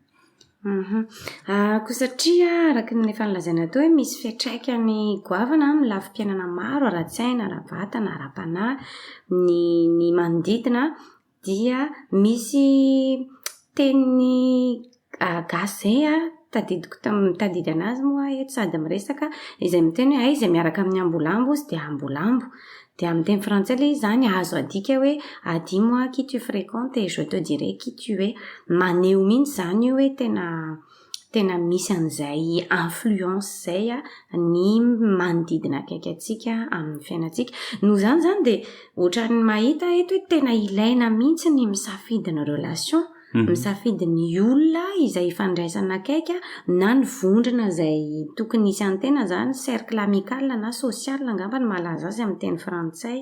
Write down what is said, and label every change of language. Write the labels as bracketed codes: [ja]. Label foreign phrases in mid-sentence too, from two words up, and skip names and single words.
[mg] Koa satria araka ny efa nilazaina tao hoe misy fiantraikany goavana amin'ny lafim-piainana maro, ara-tsaina, ara-batana, ara-panahy, ny manodidina dia misy teny gasy zay tadidy anazy moa eto sady miresaka izay miteny hoe izay miaraka amin'ny ambolambo izy dia ambolambo. Dia amin'ny teny frantsay ilay izany azo adika hoe [fr] dis-moi qui tu fréquentes et je te dirai qui tu es. [mg] Maneho mihitsy zany hoe tena misy an'izay influence zay ny manodidina akaiky atsika amin'ny fiainantsika. Noho zany dia ohatran'ny mahita eto hoe tena ilaina mihitsy ny misafidy ny relation, misafidy ny olona izay ifandraisana akaiky na ny vondrona izay tokony hisy antena zany, [fr] cercle amical [mg] na social angamba ny malaza azy amin'ny teny frantsay.